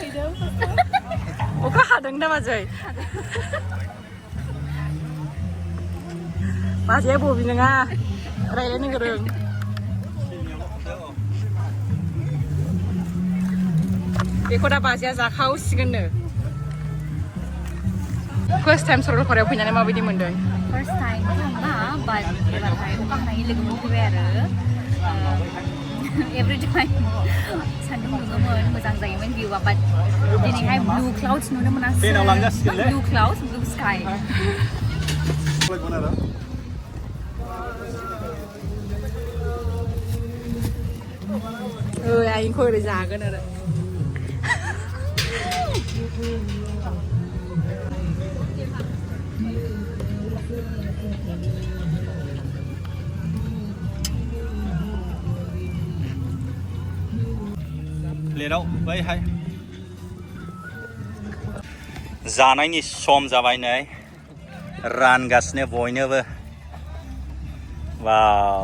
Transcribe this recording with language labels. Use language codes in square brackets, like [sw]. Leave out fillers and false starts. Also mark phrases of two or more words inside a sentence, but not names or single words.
[brx] अखा हादों दा बाजै? बाजैया बबे नङा रायलायनो गोरों बेखौ दा बाजैया जाखावसिगोननो [en] First time [brx] Saralparayao फैनानै माबायदि मोनदों? [en] First time [brx] थांबा but एबारहाय अखा हानायनि लोगो मोनफैबाय आरो [en] every time [brx] सान्दुं दुङोमोन मोजां जायोमोन भिउआ but दिनैहाय [en] blue clouds [brx] नुनो मोनासै [en] blue clouds blue sky [brx] आइखौ ओरै जागोन आरो प्लेटाव बैहाय जानायनि सम जाबाय नै रानगासिनो बयनोबो वाव